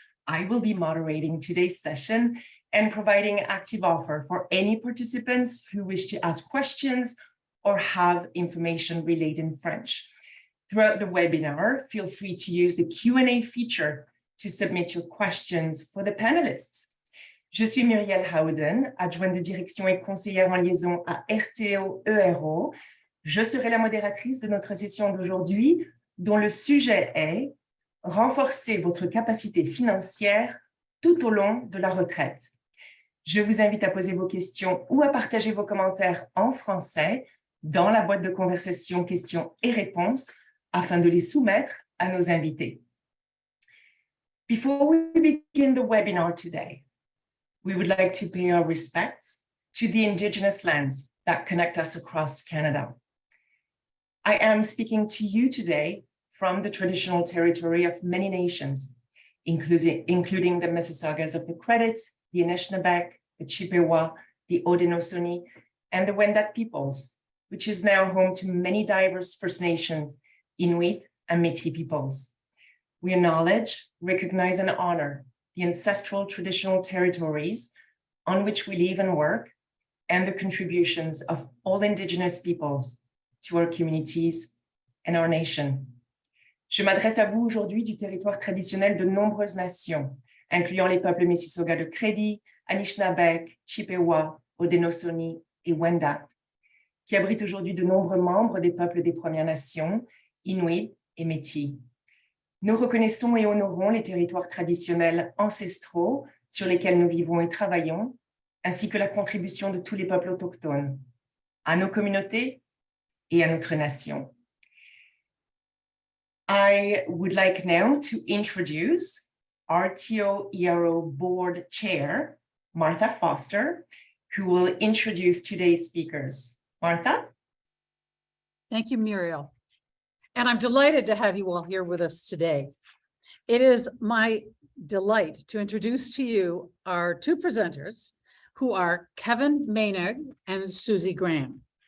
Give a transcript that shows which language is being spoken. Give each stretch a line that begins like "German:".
English: I will be moderating today's session and providing active offer for any participants who wish to ask questions or have information relayed in French. Throughout the webinar, feel free to use the Q&A feature to submit your questions for the panelists.
French: Je suis Muriel Howden, adjointe de direction et conseillère en liaison à RTO ERO. Je serai la modératrice de notre session d'aujourd'hui, dont le sujet est « Renforcer votre capacité financière tout au long de la retraite ». Je vous invite à poser vos questions ou à partager vos commentaires en français dans la boîte de conversation questions et réponses afin de les soumettre à nos invités.
English: Before we begin the webinar today, we would like to pay our respects to the Indigenous lands that connect us across Canada. I am speaking to you today from the traditional territory of many nations, including the Mississaugas of the Credit, the Anishinaabe, the Chippewa, the Haudenosaunee, and the Wendat peoples, which is now home to many diverse First Nations, Inuit, and Métis peoples. We acknowledge, recognize, and honor the ancestral traditional territories on which we live and work, and the contributions of all Indigenous peoples to our communities and our nation.
French: Je m'adresse à vous aujourd'hui du territoire traditionnel de nombreuses nations, incluant les peuples Mississauga de Crédit, Anishinaabe, Chippewa, Haudenosaunee et Wendat, qui abritent aujourd'hui de nombreux membres des peuples des Premières Nations, Inuit et Métis. Nous reconnaissons et honorons les territoires traditionnels ancestraux sur lesquels nous vivons et travaillons, ainsi que la contribution de tous les peuples autochtones, à nos communautés et à notre nation.
English: I would like now to introduce RTO ERO Board Chair, Martha Foster, who will introduce today's speakers. Martha? Thank you, Muriel. And I'm delighted to have you all here with us today. It is my delight to introduce to you our two presenters, who are Kevin Maynard and Suzie Graham.